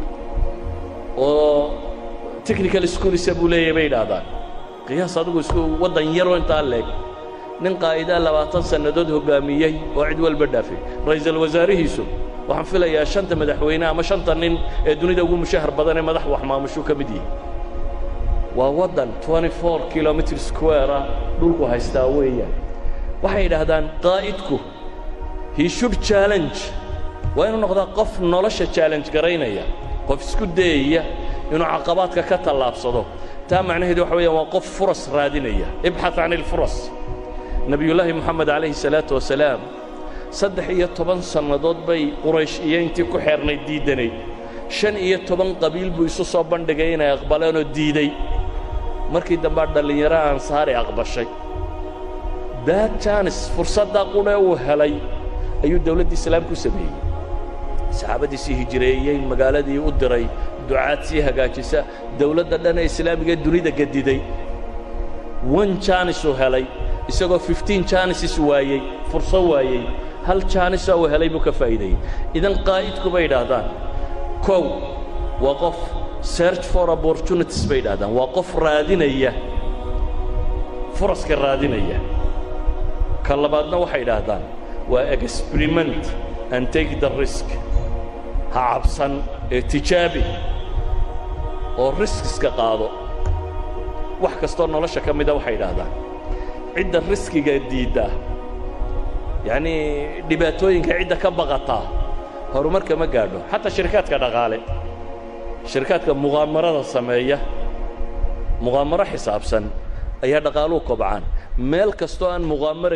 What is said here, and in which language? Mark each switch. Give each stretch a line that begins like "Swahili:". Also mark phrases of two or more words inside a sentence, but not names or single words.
Somali: oo
English: technical school
Somali: isagu leeyahay bay dhaahdaan qiyaas adigu isku wadan yar oo inta leeg nin qaayida 20 sanadood hogaamiyay oo cid walba dhaafay ra'iisul wasaarihiisu waxaan filayaa shanta madaxweyne ama shanta nin ee dunida ugu mushahar badan ee madax wax maamusho ka mid yahay waa wadan 24
English: kilometer square
Somali: dhulku haystaa weeyaan waxay yiraahdaan qaa'idku
English: he should challenge
Somali: waa inuu noqdo qof nolosha challenge gareynaya qof isku dayaya inuu caqabaadka ka talaabsado taa macnaheedu waxa weeyaan waa qof furas raadinaya
Arabic: ابحث عن الفرص نبي الله محمد عليه الصلاة والسلام
Somali: 13 sanadood bay quraysh iyo intii ku xeernay diidanay 15 qabiil buu isu soo bandhigay inay aqbaleen oo diiday markii dambe dhalinyaro ansaari aqbashay
English: that chance
Somali: fursada qura uu helay ayuu dawladda islaamku sameeyay saxaabadiisii hijreeyay magaaladii u diray ducaad si hagaajisa dawladda dhan ee islaamiga dunida gadiday
English: one chance
Somali: uu helay isagoo 15 chances waayay fursad waayay hal chance uu helay buu ka faa'iiday idan qaa'idku bay yiraahdaan kow waa qof
English: search for opportunities
Somali: bay yiraahdaan waa qof raadinaya furaska raadinaya ka labaadna waxay yiraahdaan waa
English: experiment and take the risk
Somali: ha cabsan ee tijaabi oo risks ka qaado wax kastoo nolosha ka mid ah waxay yiraahdaan cidda riskiga diida yani dhibaatooyinka cidda ka baqata horumarka ma gaadho xataa shirkadka dhaqaale shirkadka muqaamarada sameeya muqaamaro xisaabsan ayaa dhaqaaluhu kobcaan meel kastoo aan muqaamaro